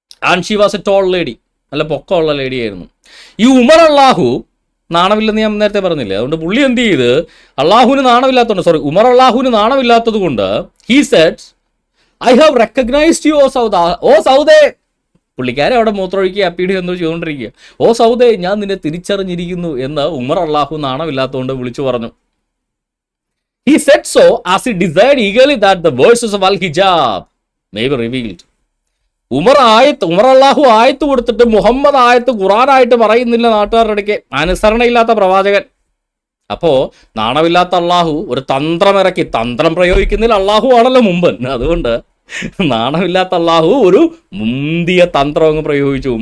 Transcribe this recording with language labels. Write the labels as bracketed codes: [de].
[en] and she was a tall lady, [ml] നല്ല പൊക്കമുള്ള lady ആയിരുന്നു. ഈ ഉമർ അള്ളാഹു നാണമില്ലെന്ന് ഞാൻ നേരത്തെ പറഞ്ഞില്ലേ, അതുകൊണ്ട് പുള്ളി എന്ത് ചെയ്ത്, അള്ളാഹുവിന് നാണമില്ലാത്തതുകൊണ്ട്, ഉമർ അള്ളാഹുവിന് നാണമില്ലാത്തത് കൊണ്ട് [en] He said, I have recognised you O Sawda. [ml] ഓ സൗദേ, പുള്ളിക്കാരെ അവിടെ മൂത്രമൊഴിക്കുക അപ്പീടി എന്തോ ചെയ്തുകൊണ്ടിരിക്കുക. ഓ സൗദേ, ഞാൻ നിന്നെ തിരിച്ചറിഞ്ഞിരിക്കുന്നു എന്ന് ഉമർ അള്ളാഹു നാണമില്ലാത്തതുകൊണ്ട് വിളിച്ചു പറഞ്ഞു. [en] He said so as he desired eagerly that the verses of al-hijab may be revealed. [ml] Umar അള്ളാഹു ആയത്ത് കൊടുത്തിട്ട് മുഹമ്മദ് ആയത്ത് ഖുറാനായിട്ട് പറയുന്നില്ല നാട്ടുകാരുടെ ഇടയ്ക്ക്. അനുസരണയില്ലാത്ത പ്രവാചകൻ. അപ്പോൾ നാണമില്ലാത്ത അള്ളാഹു ഒരു തന്ത്രമിറക്കി, തന്ത്രം പ്രയോഗിക്കുന്നതിൽ അള്ളാഹു ആണല്ലോ മുമ്പൻ. അതുകൊണ്ട് നാണമില്ലാത്ത അള്ളാഹു ഒരു മുന്തിയ തന്ത്രം അങ്ങ് പ്രയോഗിച്ചു.